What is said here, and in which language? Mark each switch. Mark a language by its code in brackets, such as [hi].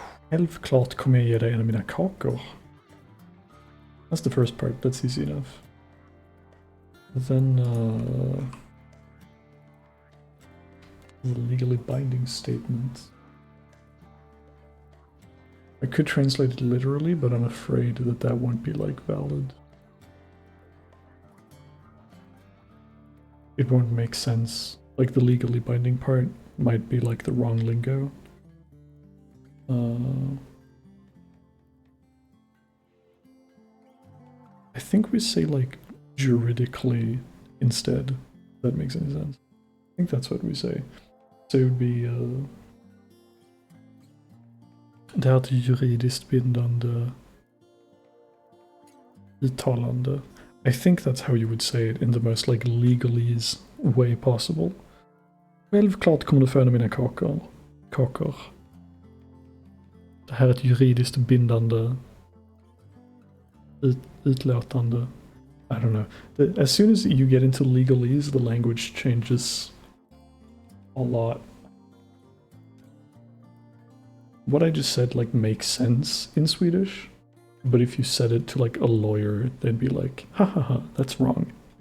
[sv] Självklart kommer jag ge dig en av mina kakor. [en] That's the first part, that's easy enough. But then, the legally binding statement. I could translate it literally, but I'm afraid that that won't be like valid. It won't make sense. Like the legally binding part might be like the wrong lingo. I think we say like juridically instead. If that makes any sense. I think that's what we say. So it would be [sv] det här juridiskt bindande uttalande. [en] I think that's how you would say it in the most like legalese way possible. [sv] Självklart kommer du få en av mina kakor. Det här är ett juridiskt bindande utlåtande. [en] I don't know. As soon as you get into legalese, the language changes a lot. What I just said like makes sense in Swedish, but if you said it to like a lawyer, they'd be like, ha ha ha, that's wrong.